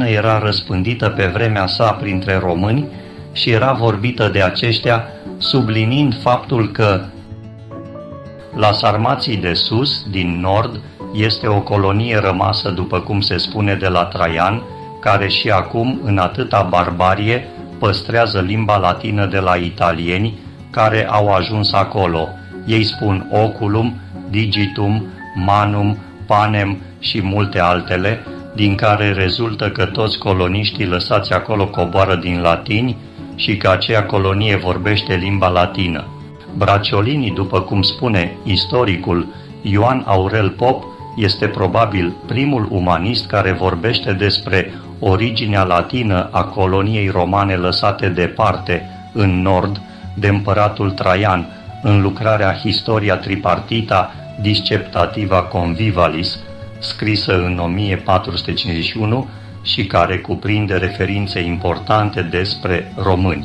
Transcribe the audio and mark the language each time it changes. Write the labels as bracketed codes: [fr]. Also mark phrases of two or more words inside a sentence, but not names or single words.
[ro] era răspândită pe vremea sa printre români și era vorbită de aceștia, subliniind faptul că la Sarmații de sus, din nord, este o colonie rămasă, după cum se spune, de la Traian, care și acum, în atâta barbarie, păstrează limba latină de la italieni, care au ajuns acolo. Ei spun [la] oculum, digitum, manum, panem [ro] și multe altele, din care rezultă că toți coloniștii lăsați acolo coboară din latini și că aceea colonie vorbește limba latină. Bracciolini, după cum spune istoricul Ioan Aurel Pop, este probabil primul umanist care vorbește despre originea latină a coloniei romane lăsate departe, în nord, de împăratul Traian, în lucrarea Historia Tripartita Disceptativa Convivalis, scrisă în 1451 și care cuprinde referințe importante despre români.